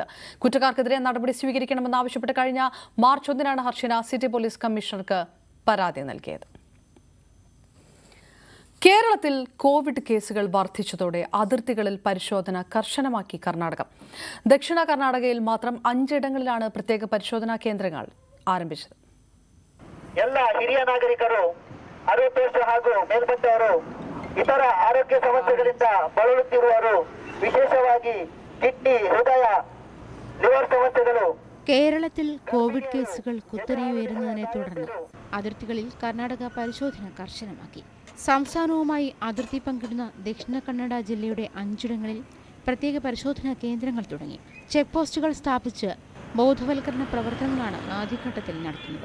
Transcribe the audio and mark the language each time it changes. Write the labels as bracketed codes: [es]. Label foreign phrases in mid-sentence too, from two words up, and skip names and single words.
[ml] കുറ്റക്കാർക്കെതിരെ നടപടി സ്വീകരിക്കണമെന്നാവശ്യപ്പെട്ട് കഴിഞ്ഞ മാർച്ച് 1-നാണ് ഹർഷിന സിറ്റി പോലീസ് കമ്മീഷണർക്ക് പരാതി നൽകിയത്. കേരളത്തിൽ കോവിഡ് കേസുകൾ വർദ്ധിച്ചതോടെ അതിർത്തികളിൽ പരിശോധന കർശനമാക്കി കർണാടകം. ദക്ഷിണ കർണാടകയിൽ മാത്രം 5 ഇടങ്ങളിലാണ് പ്രത്യേക പരിശോധനാ കേന്ദ്രങ്ങൾ ആരംഭിച്ചത്. [kn] ಎಲ್ಲ ಹಿರಿಯ ನಾಗರಿಕರು 60 ವರ್ಷ ಹಾಗೂ ಮೇಲ್ಪಟ್ಟವರು ಇತರ ಆರೋಗ್ಯ ಸಮಸ್ಯೆಗಳಿಂದ ಬಳಲುತ್ತಿರುವವರು ವಿಶೇಷವಾಗಿ ಕಿಡ್ನಿ ಹೃದಯ ಲಿವರ್ ಸಮಸ್ಯೆಗಳು [ml] കേരളത്തിൽ കോവിഡ് കേസുകൾ കുത്തനെയുയരുന്നതിനെ തുടർന്ന് അതിർത്തികളിൽ കർണാടക പരിശോധന കർശനമാക്കി. സംസ്ഥാനവുമായി അതിർത്തി പങ്കിടുന്ന ദക്ഷിണ കന്നഡ ജില്ലയുടെ 5ഇടങ്ങളിൽ പ്രത്യേക പരിശോധനാ കേന്ദ്രങ്ങൾ തുടങ്ങി. ചെക്ക് പോസ്റ്റുകൾ സ്ഥാപിച്ച് ബോധവൽക്കരണ പ്രവർത്തനങ്ങളാണ് ആദ്യഘട്ടത്തിൽ നടത്തുന്നത്.